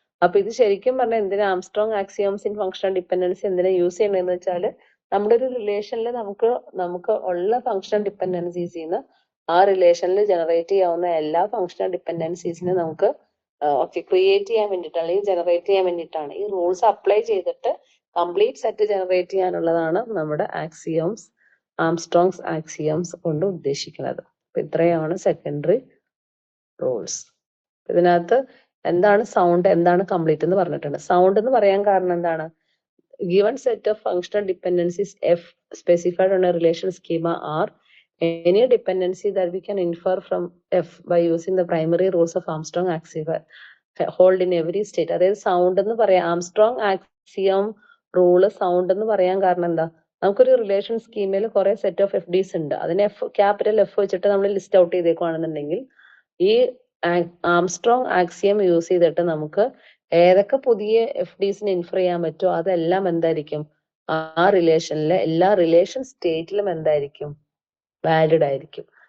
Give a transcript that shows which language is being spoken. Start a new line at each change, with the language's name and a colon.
Malayalam: അപ്പൊ ഇത് ശരിക്കും പറഞ്ഞാൽ എന്തിനാ Armstrong axioms in functional dependency എന്തിനാ യൂസ് ചെയ്യണമെന്ന് വെച്ചാൽ നമ്മുടെ ഒരു റിലേഷനിൽ നമുക്ക് ഉള്ള ഫങ്ഷണൽ ഡിപ്പെൻഡൻസീസിന്ന് ആ റിലേഷനിൽ ജനറേറ്റ് ചെയ്യാവുന്ന എല്ലാ ഫങ്ഷണൽ ഡിപ്പെൻഡൻസീസിനെ നമുക്ക് ക്രിയേറ്റ് ചെയ്യാൻ വേണ്ടിയിട്ടാണ് അല്ലെങ്കിൽ ജനറേറ്റ് ചെയ്യാൻ വേണ്ടിയിട്ടാണ് ഈ റൂൾസ് അപ്ലൈ ചെയ്തിട്ട് കംപ്ലീറ്റ് സെറ്റ് ജനറേറ്റ് ചെയ്യാനുള്ളതാണ് നമ്മുടെ ആക്സിയോംസ്, ആംസ്ട്രോങ്സ് ആക്സിയോംസ് കൊണ്ട് ഉദ്ദേശിക്കുന്നത്. അപ്പൊ ഇത്രയാണ് സെക്കൻഡറി റൂൾസ്. ഇതിനകത്ത് എന്താണ് സൗണ്ട്, എന്താണ് കംപ്ലീറ്റ് എന്ന് പറഞ്ഞിട്ടുണ്ട്. സൗണ്ട് എന്ന് പറയാൻ കാരണം എന്താണ്?
English: Given set of functional dependencies F specified on a relation schema R, any dependency that we can infer from F by using the primary rules of Armstrong axiom hold in every state.
Malayalam: അതായത് sound എന്ന് പറയാം, Armstrong axiom rule sound എന്ന് പറയാൻ കാരണം എന്താ? നമുക്കൊരു relation സ്കീമിൽ കുറെ സെറ്റ് ഓഫ് എഫ് ഡീസ് ഉണ്ട്. അതിനെ ക്യാപിറ്റൽ എഫ് വെച്ചിട്ട് നമ്മൾ ലിസ്റ്റ് ഔട്ട് ചെയ്തേക്കുവാണെന്നുണ്ടെങ്കിൽ ഈ ആംസ്ട്രോങ് ആക്സിയം യൂസ് ചെയ്തിട്ട് നമുക്ക് ഏതൊക്കെ പുതിയ എഫ് ഡീസിന് ഇൻഫർ ചെയ്യാൻ പറ്റുമോ അതെല്ലാം എന്തായിരിക്കും ആ റിലേഷനിലെ എല്ലാ റിലേഷൻ സ്റ്റേറ്റിലും എന്തായിരിക്കും വാലിഡ് ആയിരിക്കും.